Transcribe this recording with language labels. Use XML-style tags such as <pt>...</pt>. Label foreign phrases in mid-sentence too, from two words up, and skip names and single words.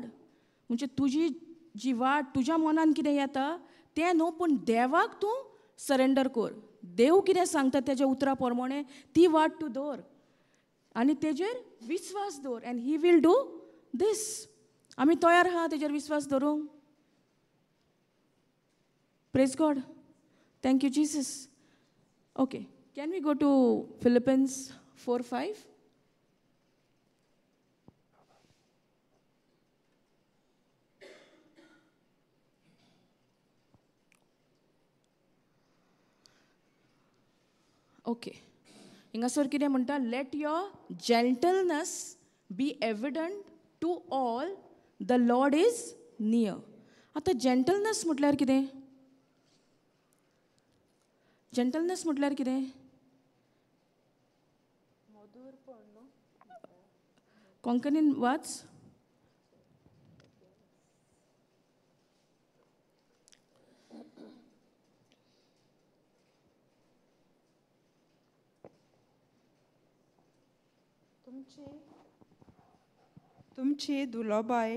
<kok>म्हणजे तुजी जी वाट तुज्या मनान कितें येता तें न्हू, पूण देवाक तूं सरेंडर कर. देव कितें सांगता तेज्या उतरा प्रमाणे ती वाट तूं दवर आनी तेजेर विश्वास दवर.</kok> <en>and He will do this.</en> <kok>आमी तयार आहा तेजेर विश्वास दवरूंक?</kok> <en>Praise God. Thank you Jesus. okay, can we go to Philippians 4:5?</en> <kok>ओके, हिंगासर कितें म्हणटा?</kok> <en>let your gentleness be evident to all, the Lord is near.</en> <kok>आतां जेंटलनेस म्हटल्यार कितें? जेंटलनेस म्हटल्यार कितें? कोंकणीन वाच. तुमची दुलोबाय</kok>